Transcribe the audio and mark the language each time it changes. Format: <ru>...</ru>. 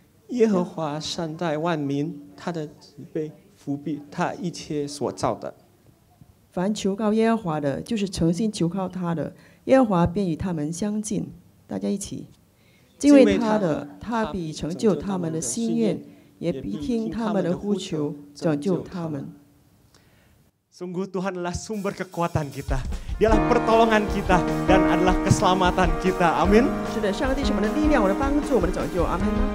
<zh>耶和华善待万民，他的慈悲扶庇他一切所造的。凡求告耶和华的，就是诚心求靠他的，耶和华便与他们相近。大家一起，敬畏他的，他必成就他们的心愿，也必听他们的呼求，拯救他们。</zh> <id>Sungguh Tuhan adalah sumber kekuatan kita. Dialah pertolongan kita dan adalah keselamatan kita. Amin.</id> <zh>是的，上帝是我们的力量，我们的帮助，我们的拯救。阿门。</zh>